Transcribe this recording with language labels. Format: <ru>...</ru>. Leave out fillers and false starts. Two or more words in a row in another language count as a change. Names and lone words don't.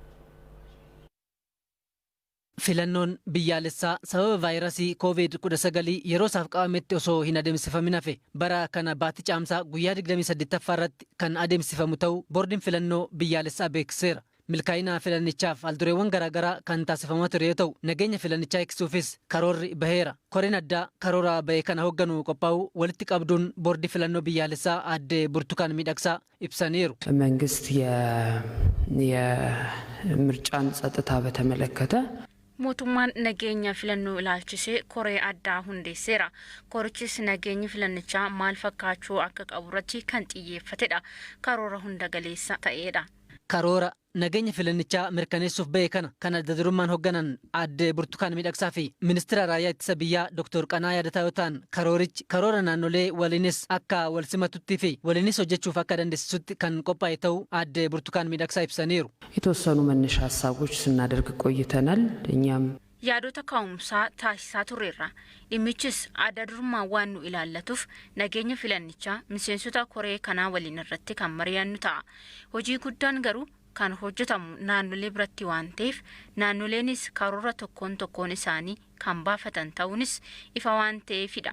<om>Filannoon biyyaalessaa sababa vaayirasii COVID-19 yeroo isaaf qabametti osoo hin adeemsifamin hafe bara kana baatii caamsaa guyyaa 28ffaa irratti kan adeemsifamu ta'uu boordiin filannoo biyyaalessaa beeksiseera. Milkaa'ina filannichaaf aldureewwan garaagaraa kan taasifamaa ture yoo ta'u nageenya filannichaa eegsuufis karoorri baheera. Koreen addaa karoora bahee kana hoogganu qophaa'uu walitti qabduun boordii filannoo biyyaalessaa aadde Burtukaan Miidhagsaa ibsaniiru.</om> <am>መንግስት የምርጫን ጸጥታ በተመለከተ</am> <om>mootummaan nageenya filannoo ilaalchisee koree addaa hundeesseera. Korichis nageenyi filannichaa maal fakkaachuu akka qabu irratti kan xiyyeeffatedha. Karoora hunda galeessa ta'edha. Karoora nageenya filannichaa mirkaneessuuf bahe kana kan adda durummaan hoogganan aadde Burtukaan Miidhagsaa fi ministeera raayyaa ittisa biyyaa Dr. Qanaa Yaadataa yoo ta'an karoorichi karoora naannolee waliinis akka wal simatutti fi waliinis hojjechuuf akka dandeessisutti kan qophaa'e ta'uu aadde Burtukaan Miidhagsaa ibsaniiru.</om> <am>የተወሰኑ መነሻ ሀሳቦች ስናደርግ ቆይተናል። እኛም</am> <om>yaadota ka'umsaa taasisaa turreerra. Dhimmichis adda durummaa waan nu ilaallatuuf nageenya filannichaa miseensota koree kanaa waliin irratti kan mari'annu ta'a. Hojii guddaan garuu kan hojjetamu naannolee biratti waan ta'eef naannoleenis karoora tokkoon isaanii kan baafatan ta'uunis ifa waan ta'eefidha.</om>